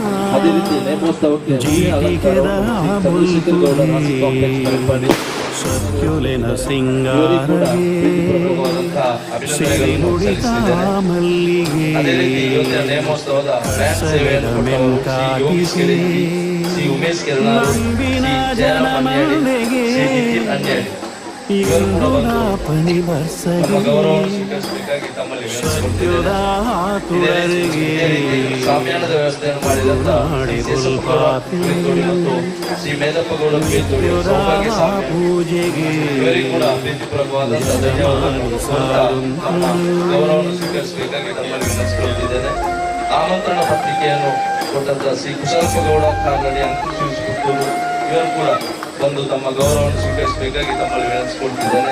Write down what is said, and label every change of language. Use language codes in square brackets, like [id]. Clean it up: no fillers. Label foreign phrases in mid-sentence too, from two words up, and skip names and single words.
[tcy] ಜೀಟಿಗೆದ ಮುಲ್ಕುಗೆ ಸತ್ಯುಲೆನ ಸಿಂಗಾರಗೆ ಸಿರಿ ನುಡಿತ ಮಲ್ಲಿಗೆ ಸವೆದ ಮೆಂಕಾಟಿಗೆ ನಂಬಿನ ಜನಮನೆಗೆ ಪನಿ ಬರ್ಸಗೆ ಸತ್ಯುದ ತುಳರಿಗೆ [kn] ಸಾಮ್ಯಾನದ ವ್ಯವಸ್ಥೆಯನ್ನು ಮಾಡಿದಂತ ಪೂಜೆಗೆ ಇವರಿಗೂ ಕೂಡ ಪ್ರೀತಿಪೂರ್ವಕವಾದಂತ ಧನ್ಯವಾದಗಳು ಗೌರವವನ್ನು ಸ್ವೀಕರಿಸಬೇಕಾಗಿ ತಮ್ಮಲ್ಲಿ ವಿನಂತಿಸಿಕೊಳ್ಳುತ್ತಿದ್ದೇನೆ. ಆಮಂತ್ರಣ ಪತ್ರಿಕೆಯನ್ನು ಕೊಟ್ಟಂತ ಶ್ರೀ ಕುಶಲಪ್ಪಗೌಡ ಕಾಲ್ನಡಿ ಅಂಕುಶಿ ಪುತ್ತೂರು ಇವರು ಕೂಡ ಬಂದು ತಮ್ಮ ಗೌರವವನ್ನು ಸ್ವೀಕರಿಸಬೇಕಾಗಿ ತಮ್ಮಲ್ಲಿ ವಿನಂತಿಸಿಕೊಳ್ತಿದ್ದೇನೆ.